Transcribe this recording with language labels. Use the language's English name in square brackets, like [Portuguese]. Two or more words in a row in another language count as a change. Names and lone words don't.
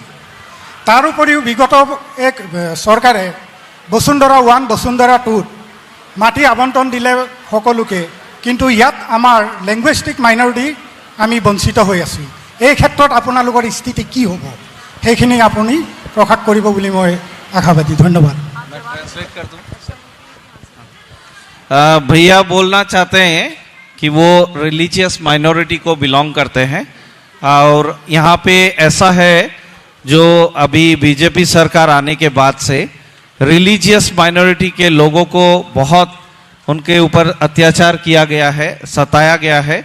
[Assamese] তাৰ উপৰিও বিগত এক চৰকাৰে বসুন্ধৰা 1 বসুন্ধৰা 2 মাটি আবণ্টন দিলে সকলোকে, কিন্তু ইয়াত আমাৰ [English] linguistic minority [Assamese] আমি বঞ্চিত হৈ আছোঁ। এই ক্ষেত্ৰত আপোনালোকৰ স্থিতি কি হ'ব সেইখিনি আপুনি প্ৰকাশ কৰিব বুলি মই আশাবাদী। ধন্যবাদ। [Hindi] भैया बोलना चाहते हैं कि वो [English] religious minority [Hindi] को बिलोंग करते हैं और यहाँ पे ऐसा है जो अभी बीजेपी सरकार आने के बाद से [English] religious minority [Hindi] के लोगों को बहुत उनके ऊपर अत्याचार किया गया है, सताया गया है।